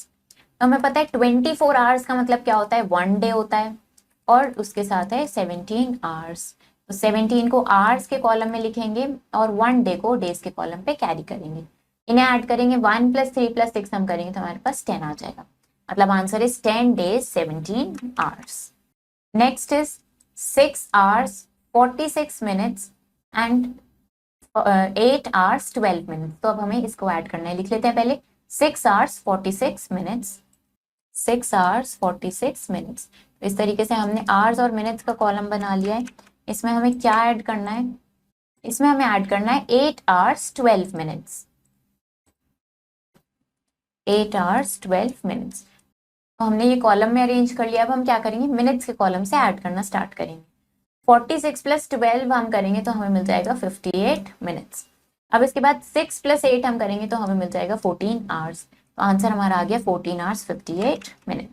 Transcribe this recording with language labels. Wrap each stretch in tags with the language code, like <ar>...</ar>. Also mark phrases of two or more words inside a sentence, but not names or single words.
<hi>तो हमें पता है 24 आवर्स का मतलब क्या होता है? 1 डे होता है, और उसके साथ है 17 आवर्स। तो 17 को आवर्स के कॉलम में लिखेंगे और 1 डे को डेज के कॉलम पे कैरी करेंगे। इन्हें ऐड करेंगे, 1 + 3 + 6 हम करेंगे तो हमारे पास 10 आ जाएगा।</hi> <en>मतलब answer is 10 days 17 hours। next is 6 hours 46 minutes and 8 hours 12 minutes.</en> <hi>तो अब हमें इसको ऐड करना है, लिख लेते हैं पहले</hi> <en>6 hours 46 minutes। 6 hours 46 minutes।</en> <hi>तो इस तरीके से हमने आवर्स और मिनट्स का कॉलम बना लिया है। इसमें हमें क्या ऐड करना है? इसमें हमें ऐड करना है</hi> <en>8 hours 12 minutes। 8 hours 12 minutes।</en> <hi>तो हमने ये कॉलम में अरेंज कर लिया। अब हम क्या करेंगे? मिनट्स के कॉलम से ऐड करना स्टार्ट करेंगे। 46 + 12 हम करेंगे तो हमें मिल जाएगा 58 मिनट्स। अब इसके बाद 6 + 8 हम करेंगे तो हमें मिल जाएगा 14 आवर्स। तो आंसर हमारा आ गया</hi> <en>14 hours 58 minutes.</en>